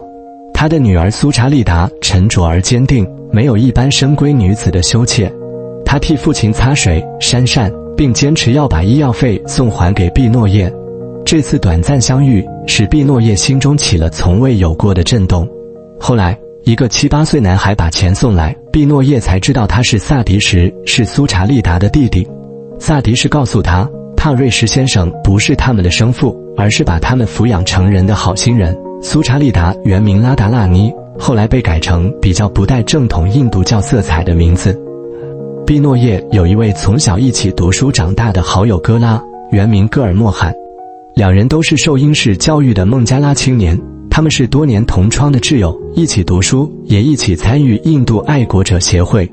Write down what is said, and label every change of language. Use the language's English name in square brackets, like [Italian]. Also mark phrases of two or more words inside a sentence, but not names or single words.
[Chinese] 他的女兒蘇查利達沉着而堅定，沒有一般深閨女子的羞怯。他替父親擦水、扇扇，並堅持要把醫藥費送還給畢諾葉。這次短暫相遇，使畢諾葉心中起了從未有過的震動。後來，一個7、8歲男孩把錢送來，畢諾葉才知道他是薩迪什，是蘇查利達的弟弟。薩迪什告訴他，帕瑞什先生不是他們的生父，而是把他們撫養成人的好心人。蘇查利達原名拉達納尼，後來被改成比較不帶正統印度教色彩的名字。畢諾葉有一位從小一起讀書長大的好友歌拉，原名戈爾莫罕。兩人都是受英式教育的孟加拉青年，他們是多年同窗的摯友，一起讀書，也一起參與印度愛國者協會。